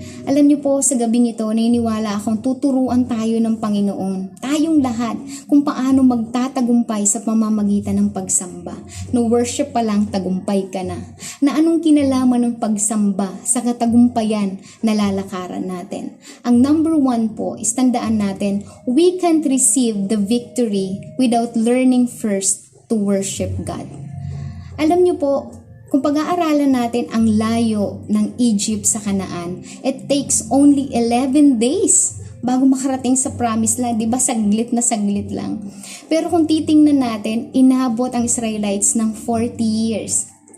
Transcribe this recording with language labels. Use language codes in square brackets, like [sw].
[tl] Alam niyo po, sa gabing ito, naniniwala akong tuturuan tayo ng Panginoon, tayong lahat, kung paano magtatagumpay sa pamamagitan ng pagsamba. No worship pa lang, tagumpay ka na. Na anong kinalaman ng pagsamba sa katagumpayan na lalakaran natin? Ang number 1 po, tandaan natin, [en] we can't receive the victory without learning first to worship God. [tl] Alam niyo po, kung pag-aaralan natin ang layo ng Egypt sa Canaan, [en] it takes only 11 days [tl] bago makarating sa promised land. Diba saglit na saglit lang. Pero kung titingnan natin, inabot ang Israelites ng 40 years.